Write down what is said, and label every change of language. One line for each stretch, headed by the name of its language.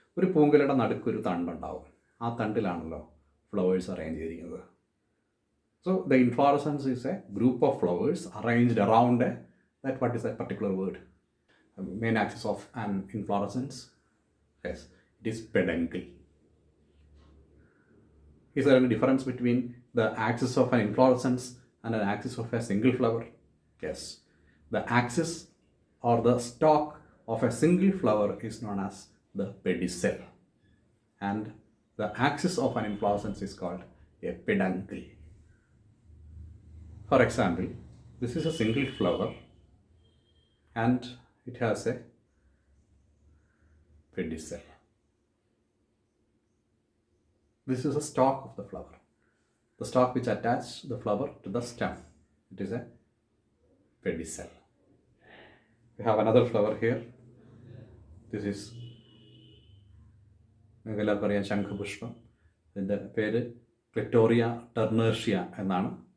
Malayalam: ഒരു പൂങ്കുലയുടെ നടുക്കൊരു തണ്ടുണ്ടാവും. ആ തണ്ടിലാണല്ലോ flowers arrange ചെയ്തിരിക്കുന്നത്.
English: So the inflorescence is a group of flowers arranged around what is that particular word? Main axis of an inflorescence. Yes, it is peduncle. Is there any difference between the axis of an inflorescence and an axis of a single flower? Yes. The axis or the stalk of a single flower is known as the pedicel, and the axis of an inflorescence is called a peduncle. For example, this is a single flower and it has a pedicel. This is a stalk of the flower, the stalk which attaches the flower to the stem. It is a pedicel. We have another flower here. This is
Malayalam: എല്ലാവർക്കും അറിയാം ശംഖുപുഷ്പം. ഇതിൻ്റെ പേര് clitoria ടെർണേർഷ്യ എന്നാണ്.